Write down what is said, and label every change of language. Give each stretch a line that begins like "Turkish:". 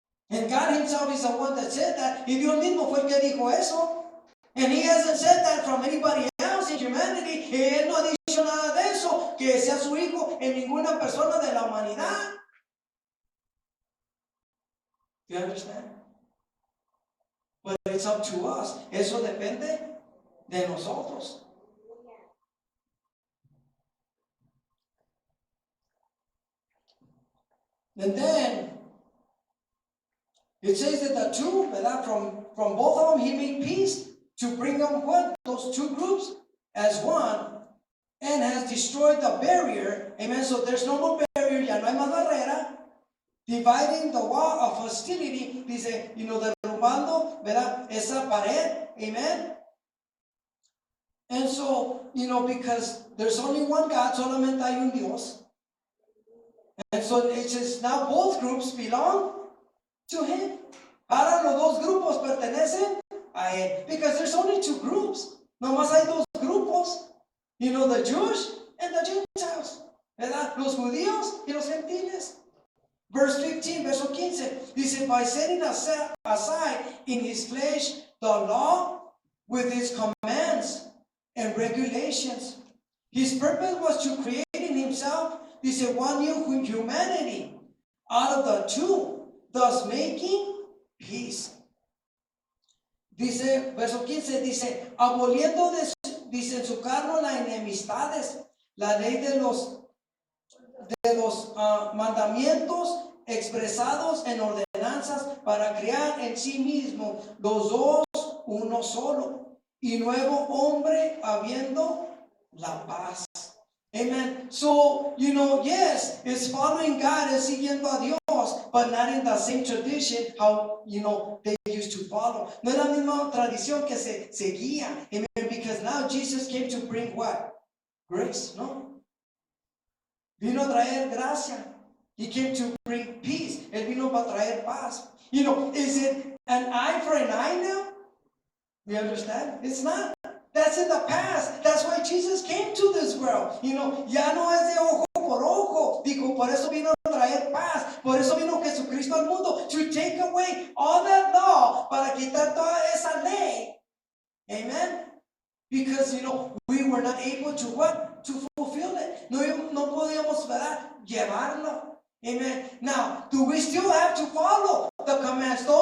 English: And God himself is the one that said that.
Spanish: Y Dios mismo fue el que dijo eso.
English: And he hasn't said that from anybody else in humanity.
Spanish: Y él no ha dicho nada de eso, que sea su hijo en ninguna persona de la humanidad.
English: Do you understand? But it's up to us.
Spanish: Eso depende de nosotros.
English: And then it says that the two, that from both of them, he made peace to bring them what? Those two groups as one, and has destroyed the barrier. Amen. So there's no more barrier,
Spanish: ya no hay más barrera.
English: Dividing the wall of hostility,
Spanish: dice, derrumbando, ¿verdad? Esa pared.
English: Amen. And so, because there's only one God,
Spanish: solamente hay un Dios.
English: And so it says now both groups belong to him.
Spanish: Ahora los dos grupos pertenecen a él.
English: Because there's only two groups.
Spanish: Nomás hay dos grupos.
English: The Jewish and the Gentiles.
Spanish: ¿Verdad? Los judíos y los gentiles.
English: Verse 15,
Spanish: verso 15.
English: Dice, by setting aside in his flesh the law with its commands and regulations. His purpose was to create in himself, dice, one new humanity out of the two, thus making peace.
Spanish: Dice, verso 15, dice, aboliendo dice en su carne las enemistades, la ley de los mandamientos expresados en ordenanzas para crear en sí mismo los dos uno solo y nuevo hombre habiendo la paz.
English: Amen. So, yes, it's following God and
Spanish: siguiendo a Dios,
English: but not in the same tradition how, they used to follow.
Spanish: No es la misma tradición que se seguía.
English: Amen. Because now Jesus came to bring what?
Spanish: Grace, no? Vino a traer gracia.
English: He came to bring peace.
Spanish: Él vino para traer paz.
English: Is it an eye for an eye now? You understand? It's not. That's in the past. That's why Jesus came to this world.
Spanish: Ya no es de ojo por ojo. Dijo, por eso vino a traer paz. Por eso vino Jesucristo al mundo.
English: To take away all that law.
Spanish: Para quitar toda esa ley.
English: Amen? Because, we were not able to what? To fulfill it.
Spanish: No podíamos, ¿verdad? Llevarlo. Amen.
English: Now, do we still have to follow the commands?